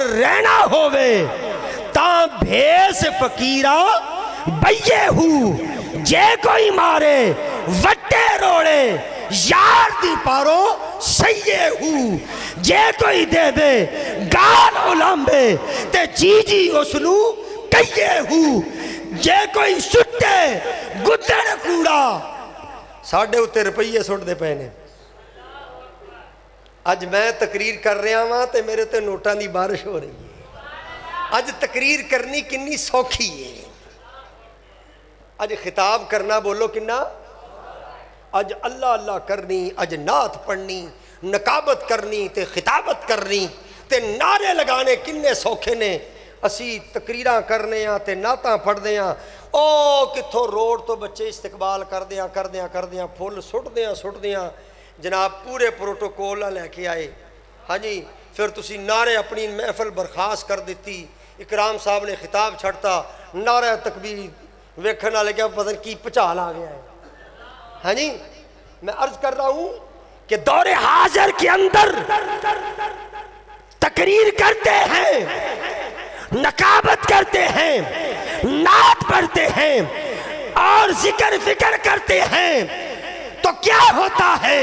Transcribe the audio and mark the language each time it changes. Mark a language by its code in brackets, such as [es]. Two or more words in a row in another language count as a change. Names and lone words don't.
[pa] رہنا ہووے تاں بھیس فقیراں بئیے ہو، جے کوئی مارے وٹے روڑے یار دی پارو سیے ہو، جے کوئی دے دے گال علامبے تے جی جی اسنو کئیے ہو، جے کوئی سٹے گدڑ کوڑا ساڑھے اتے روپیے سٹ دے پہنے۔ اج میں تقریر کر رہا ہاں تے میرے تے نوٹاں دی بارش ہو رہی ہے۔ اج تقریر کرنی کنی سوکھی ہے، اج خطاب کرنا بولو کنا، اج اللہ اللہ کرنی، اج نعت پڑھنی، نقابت کرنی تے خطابت کرنی تے نعرے لگانے کنے سوکھے نے۔ اسی تقریراں کرنے ہاں تے نعتاں پڑھ دے ہاں، او کتھوں روڈ تو بچے استقبال کر دیاں پھول سٹ دیاں جناب پورے پروٹوکول لے کے آئے، ہاں جی، پھر تسی نعرے اپنی محفل برخاست کر دیتی، اکرام صاحب نے خطاب چھڑتا، نعرہ تکبیر ویکھنا لے گیا، پتہ کی پچال آ گیا ہے۔ [ur] ہاں جی، میں عرض کر رہا ہوں کہ دور حاضر کے اندر تقریر کرتے ہیں، نقابت کرتے ہیں، نعت پڑھتے ہیں اور ذکر فکر کرتے ہیں تو کیا ہوتا ہے؟